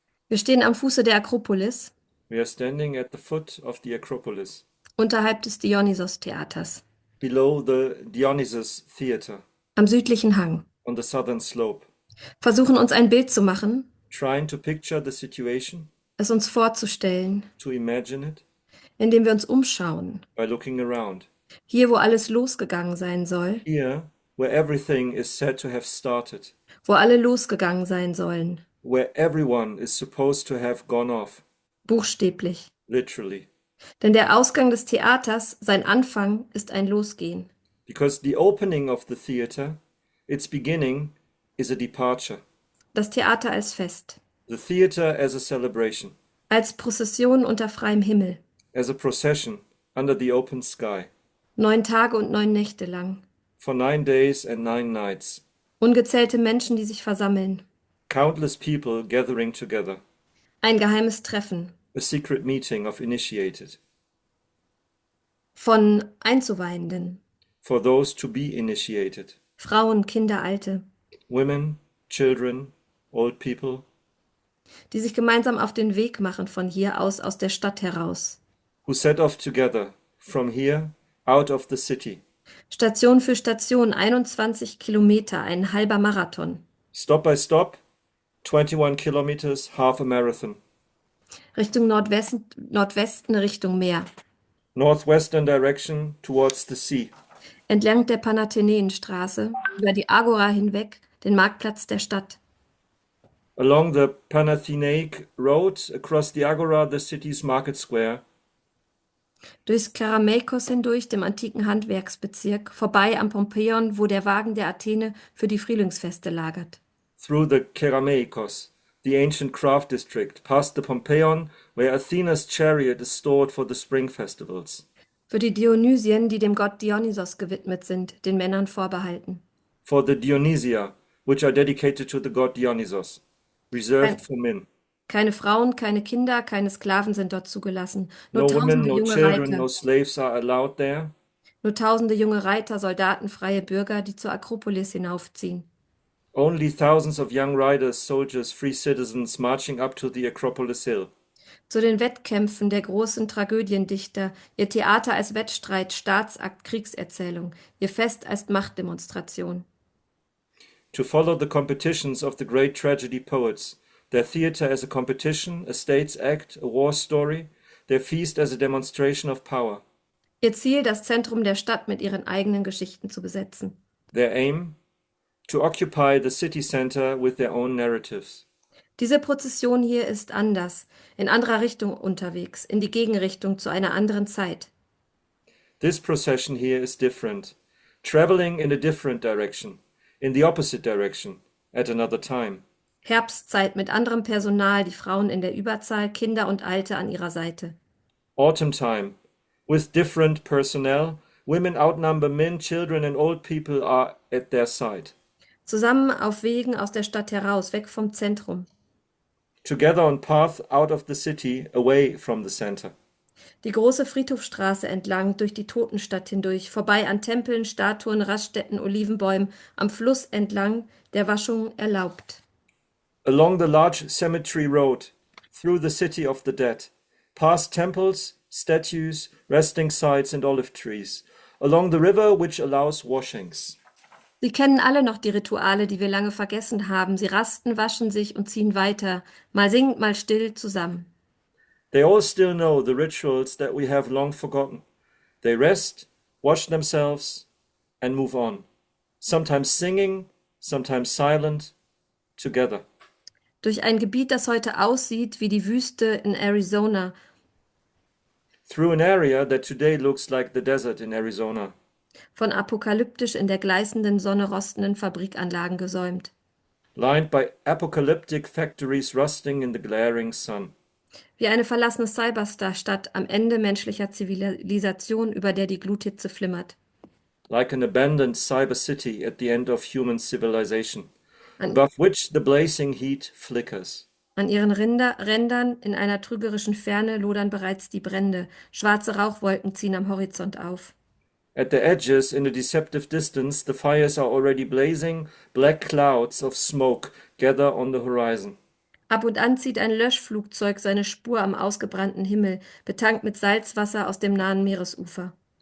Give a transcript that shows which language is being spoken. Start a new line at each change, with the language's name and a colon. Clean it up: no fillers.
German: Wir stehen am Fuße der Akropolis,
English: We are standing at the foot of the Acropolis,
German: unterhalb des Dionysos-Theaters,
English: below the Dionysus Theater,
German: am südlichen Hang.
English: on the southern slope,
German: Versuchen uns ein Bild zu machen,
English: trying to picture the situation,
German: es uns vorzustellen,
English: to imagine it
German: indem wir uns umschauen.
English: by looking around.
German: Hier, wo alles losgegangen sein soll,
English: Here, where everything is said to have started,
German: wo alle losgegangen sein sollen,
English: where everyone is supposed to have gone off,
German: buchstäblich.
English: literally,
German: Denn der Ausgang des Theaters, sein Anfang, ist ein Losgehen.
English: because the opening of the theater, its beginning, is a departure.
German: Das Theater als Fest,
English: The theater as a celebration,
German: als Prozession unter freiem Himmel,
English: as a procession under the open sky,
German: 9 Tage und 9 Nächte lang.
English: for 9 days and 9 nights,
German: Ungezählte Menschen, die sich versammeln.
English: countless people gathering together,
German: Ein geheimes Treffen
English: a secret meeting of initiated,
German: von Einzuweihenden,
English: for those to be initiated,
German: Frauen, Kinder, Alte,
English: women, children, old people,
German: die sich gemeinsam auf den Weg machen von hier aus der Stadt heraus.
English: who set off together from here, out of the city,
German: Station für Station, 21 Kilometer, ein halber Marathon.
English: stop by stop, 21 kilometers, half a marathon,
German: Richtung Nordwesten, Richtung Meer.
English: northwestern direction towards the sea,
German: Entlang der Panathenäenstraße, über die Agora hinweg, den Marktplatz der Stadt.
English: along the Panathinaike Road, across the Agora, the city's market square,
German: Durchs Kerameikos hindurch, dem antiken Handwerksbezirk, vorbei am Pompeion, wo der Wagen der Athene für die Frühlingsfeste lagert.
English: Through the Kerameikos, the ancient craft district, past the Pompeion, where Athena's chariot is stored for the spring festivals.
German: Für die Dionysien, die dem Gott Dionysos gewidmet sind, den Männern vorbehalten.
English: For the Dionysia, which are dedicated to the god Dionysos, reserved for men.
German: Keine Frauen, keine Kinder, keine Sklaven sind dort zugelassen. Nur
English: No women,
German: tausende
English: no
German: junge
English: children,
German: Reiter.
English: no slaves are allowed there.
German: Nur tausende junge Reiter, Soldaten, freie Bürger, die zur Akropolis hinaufziehen.
English: Only thousands of young riders, soldiers, free citizens marching up to the Acropolis Hill.
German: Zu den Wettkämpfen der großen Tragödiendichter, ihr Theater als Wettstreit, Staatsakt, Kriegserzählung, ihr Fest als Machtdemonstration.
English: To follow the competitions of the great tragedy poets, their theater as a competition, a state's act, a war story, their feast as a demonstration of power.
German: Ihr Ziel, das Zentrum der Stadt mit ihren eigenen Geschichten zu besetzen.
English: Their aim, to occupy the city center with their own narratives.
German: Diese Prozession hier ist anders, in anderer Richtung unterwegs, in die Gegenrichtung zu einer anderen Zeit.
English: This procession here is different, traveling in a different direction, in the opposite direction, at another time.
German: Herbstzeit mit anderem Personal, die Frauen in der Überzahl, Kinder und Alte an ihrer Seite.
English: Autumn time, with different personnel, women outnumber men, children and old people are at their side.
German: Zusammen auf Wegen aus der Stadt heraus, weg vom Zentrum.
English: Together on path out of the city, away from the center.
German: Die große Friedhofstraße entlang, durch die Totenstadt hindurch, vorbei an Tempeln, Statuen, Raststätten, Olivenbäumen, am Fluss entlang, der Waschung erlaubt.
English: Along the large cemetery road, through the city of the dead, past temples, statues, resting sites and olive trees, along the river which allows washings.
German: Sie kennen alle noch die Rituale, die wir lange vergessen haben. Sie rasten, waschen sich und ziehen weiter, mal singend, mal still zusammen.
English: They all still know the rituals that we have long forgotten. They rest, wash themselves, and move on, sometimes singing, sometimes silent, together.
German: Durch ein Gebiet, das heute aussieht wie die Wüste in Arizona,
English: Through an area that today looks like the desert in Arizona,
German: von apokalyptisch in der gleißenden Sonne rostenden Fabrikanlagen gesäumt.
English: lined by apocalyptic factories rusting in the glaring sun.
German: Wie eine verlassene Cyberstar-Stadt am Ende menschlicher Zivilisation, über der die Gluthitze flimmert.
English: Like an abandoned cyber city at the end of human civilization,
German: An,
English: above which the blazing heat flickers.
German: an ihren Rändern in einer trügerischen Ferne lodern bereits die Brände. Schwarze Rauchwolken ziehen am Horizont auf.
English: At the edges, in a deceptive distance, the fires are already blazing, black clouds of smoke gather on the horizon.
German: Ab und an zieht ein Löschflugzeug seine Spur am ausgebrannten Himmel, betankt mit Salzwasser aus dem nahen Meeresufer.